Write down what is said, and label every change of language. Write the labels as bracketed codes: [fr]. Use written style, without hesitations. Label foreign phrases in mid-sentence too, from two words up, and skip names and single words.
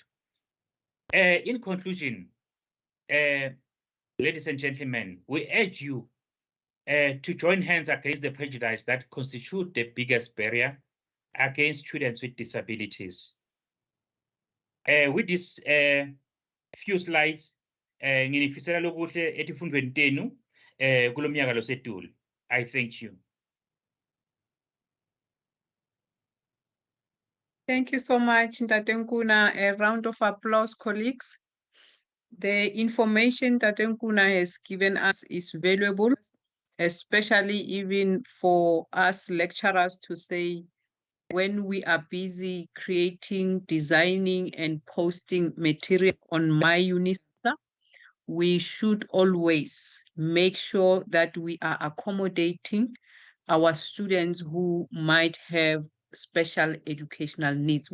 [en] In conclusion, ladies and gentlemen, we urge you to join hands against the prejudice that constitute the biggest barrier against students with disabilities. With these few slides, [ss] nginifisela lokuhle etifundweni tenu kulo mnyaka losetulu. [en] I thank you. Thank you so much, Ntate Nkuna. A round of applause, colleagues. The information Ntate Nkuna has given us is valuable, especially even for us lecturers to say, when we are busy creating, designing, and posting material on MyUnisa, we should always make sure that we are accommodating our students who might have special educational needs.